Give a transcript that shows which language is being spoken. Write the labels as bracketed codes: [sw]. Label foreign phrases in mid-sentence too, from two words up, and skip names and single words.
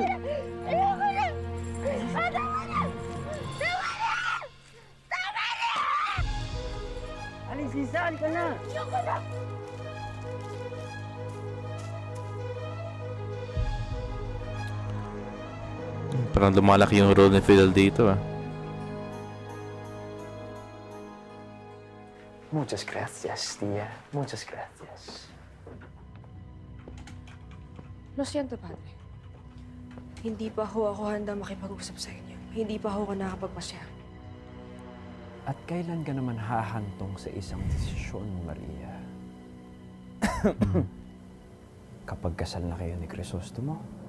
[tl] Ayoko na! Tama na! Tama na! Tama na! Aling Sisa, halika na. Ayoko na! Parang lumalaki yung role ni Fidel dito ah. [es] Muchas gracias, tía. Muchas gracias. Lo siento, padre. [tl] Hindi pa ako handa makipag-usap sa inyo. Hindi pa ako nakapagpasya. At kailan ka naman hahantong sa isang desisyon, Maria? Kapag kasal na kayo ni Crisostomo?